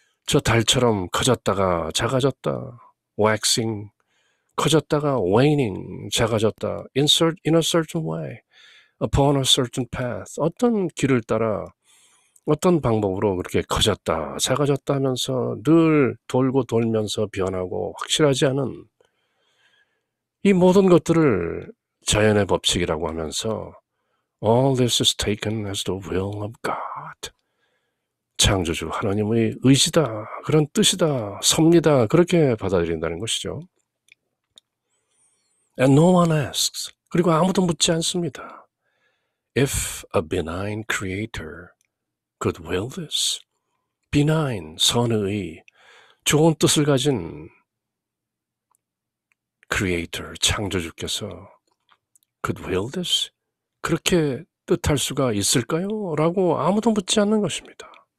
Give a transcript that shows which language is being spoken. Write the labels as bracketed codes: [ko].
[ko] 저 달처럼 커졌다가 작아졌다, waxing, 커졌다가 waning, 작아졌다, [en] in a certain way, upon a certain path, [ko] 어떤 길을 따라 어떤 방법으로 그렇게 커졌다, 작아졌다 하면서 늘 돌고 돌면서 변하고 확실하지 않은 이 모든 것들을 자연의 법칙이라고 하면서 [en] All this is taken as the will of God. [ko] 창조주 하나님의 의지다, 그런 뜻이다, 섭리다, 그렇게 받아들인다는 것이죠. [en] And no one asks. [ko] 그리고 아무도 묻지 않습니다. [en] If a benign creator could will this. [ko] benign, 선의, 좋은 뜻을 가진 creator, 창조주께서 [en] could will this. [ko] 그렇게 뜻할 수가 있을까요? 라고 아무도 묻지 않는 것입니다.